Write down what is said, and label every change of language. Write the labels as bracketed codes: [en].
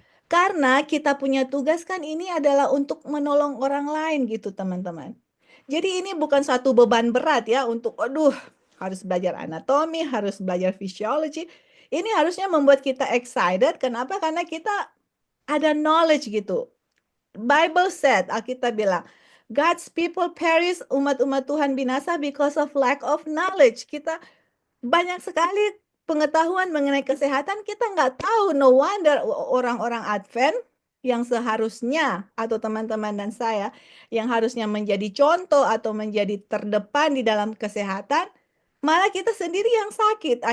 [id] Karena kita punya tugas kan ini adalah untuk menolong orang lain gitu teman-teman. Jadi ini bukan satu beban berat ya untuk harus belajar anatomi, harus belajar physiology. Ini harusnya membuat kita excited. Kenapa? Karena kita ada knowledge gitu. [en] Bible said, [id] Alkitab bilang, [en] God's people perish, [id] umat-umat Tuhan binasa [en] because of lack of knowledge. [id] Kita banyak sekali pengetahuan mengenai kesehatan, kita nggak tahu. [en] No wonder [id] orang-orang Advent yang seharusnya, atau teman-teman dan saya, yang harusnya menjadi contoh atau menjadi terdepan di dalam kesehatan, malah kita sendiri yang sakit.